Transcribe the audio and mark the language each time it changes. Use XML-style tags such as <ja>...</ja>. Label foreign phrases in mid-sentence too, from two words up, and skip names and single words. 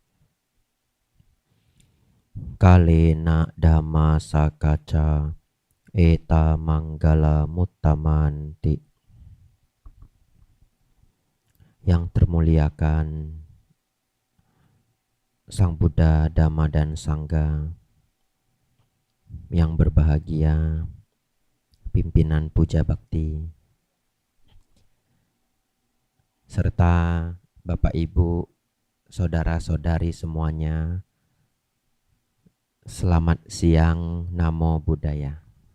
<pi>Kalena dhamma sakaca eta manggala muttamanti.</pi> <id>Yang termuliakan Sang Buddha, Dhamma dan Sangha, yang berbahagia pimpinan puja bakti, serta Bapak Ibu, saudara-saudari semuanya, selamat siang,</id> <pi>Namo Buddhaya.</pi>